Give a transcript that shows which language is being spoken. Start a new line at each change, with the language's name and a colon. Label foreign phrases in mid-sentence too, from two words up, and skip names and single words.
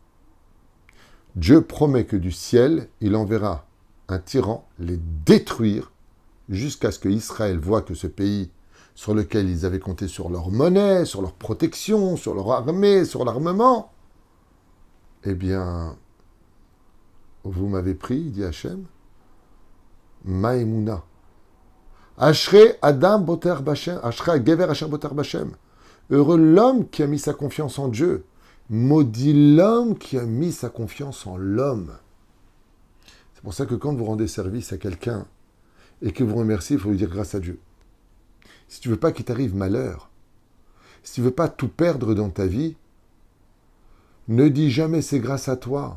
French: Dieu promet que du ciel, il enverra un tyran les détruire jusqu'à ce que Israël voit que ce pays sur lequel ils avaient compté sur leur monnaie, sur leur protection, sur leur armée, sur l'armement, eh bien, vous m'avez pris, dit Hachem, Maïmouna.
Hebrew: אשרי אדם בוטח בשם, אשרי גבר אשר בוטח בשם.
French: Heureux l'homme qui a mis sa confiance en Dieu. Maudit l'homme qui a mis sa confiance en l'homme. C'est pour ça que quand vous rendez service à quelqu'un et que vous remerciez, il faut lui dire grâce à Dieu. Si tu veux pas qu'il t'arrive malheur, si tu veux pas tout perdre dans ta vie, ne dis jamais c'est grâce à toi.